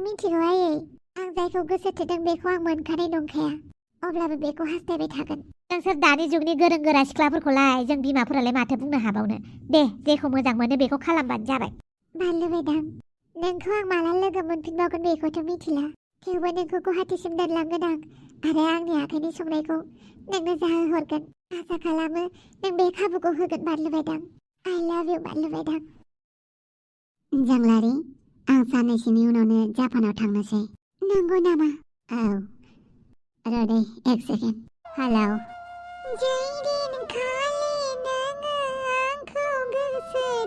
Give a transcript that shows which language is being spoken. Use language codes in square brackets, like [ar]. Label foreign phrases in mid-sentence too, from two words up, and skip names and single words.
[brx] मिथिगौ आयै आं जायखौ गोसो थोदों बेखौ आं मोनखानाय नंखाया अब्लाबो बेखौ हास्थायबाय थागोन नोंसोर दानि जुगनि गोरों गोरा सिख्लाफोरखौलाय जों बिमाफोरालाय माथो बुंनो हाबावनो दे जेखौ मोजां मोनो बेखौ खालामबानो जाबाय बानलु बेदां नोंखौ आं माला लोगो मोनफिनबावगोन बेखौथ' मिथिला थेवबो नोंखौ गुवाहाटीसिम दोनलांगोन आं आरो आंनि आखाइनि संनायखौ नोंनो जाहोहरगोन आसा खालामो नों बे खाबुखौ होगोन बानलु बेदां [en] I love you [brx] बानलु बेदां जोंलारि आं साननैसोनि उनावनो जापानाव थांनोसै नंगौ नामा औ र' दे एक सेकेन्ड हेलौ जै दिनखालि नोङो आंखौ गोसो